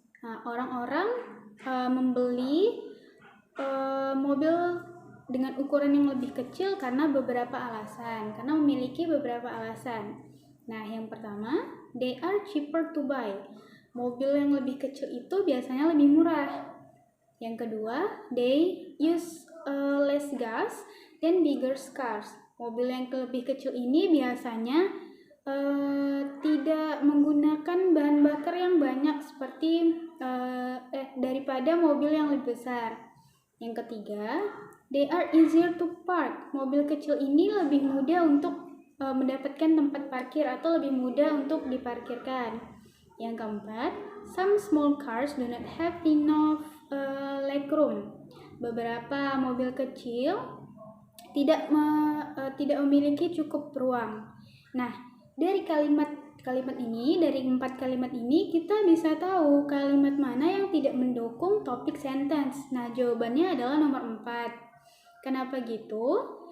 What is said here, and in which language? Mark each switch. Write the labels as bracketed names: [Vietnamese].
[Indonesian] Nah, orang-orang membeli mobil dengan ukuran yang lebih kecil karena beberapa alasan, karena memiliki beberapa alasan. Nah, yang pertama, [English] they are cheaper to buy. [Indonesian] Mobil yang lebih kecil itu biasanya lebih murah. Yang kedua, [English] they use less gas than bigger cars. [Indonesian] Mobil yang lebih kecil ini biasanya tidak menggunakan bahan bakar yang banyak seperti daripada mobil yang lebih besar. Yang ketiga, [English] they are easier to park. [Indonesian] Mobil kecil ini lebih mudah untuk mendapatkan tempat parkir atau lebih mudah untuk diparkirkan. Yang keempat, [English] some small cars do not have enough legroom. [Indonesian] Beberapa mobil kecil tidak memiliki cukup ruang. Nah, dari kalimat ini, dari 4 kalimat ini, kita bisa tahu kalimat mana yang tidak mendukung topik sentence. Nah, jawabannya adalah nomor 4. Kenapa gitu?